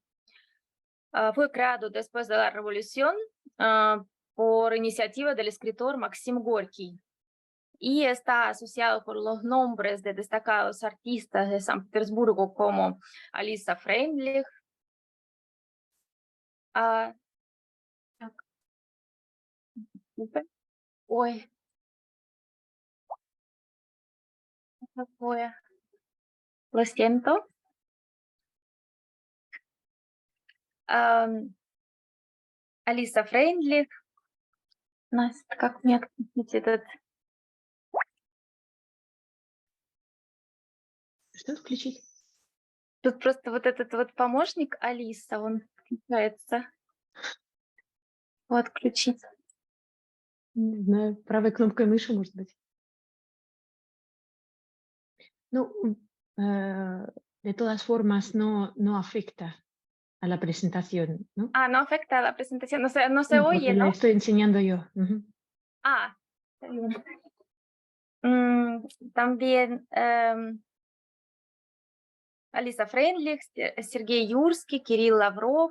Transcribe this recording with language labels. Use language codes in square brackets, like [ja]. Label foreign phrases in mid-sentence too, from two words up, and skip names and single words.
[es] Fue creado después de la Revolución por iniciativa del escritor Maxim Gorky y está asociado con los nombres de destacados artistas de San Petersburgo como Alisa Freundlich, lo siento. Alisa Freundlich. [ru] Настя, как мне отключить этот? Что включить? Тут просто вот этот вот помощник Алиса, он включается. Вот, включить. Не знаю, правой кнопкой мыши, может быть. [es] No, de todas formas, no afecta a la presentación, ¿no? No afecta a la presentación, no se No, oye, porque la ¿no? estoy enseñando yo. Está bien. También Alisa Freundlich, Sergei Юрский, Kirill Lavrov.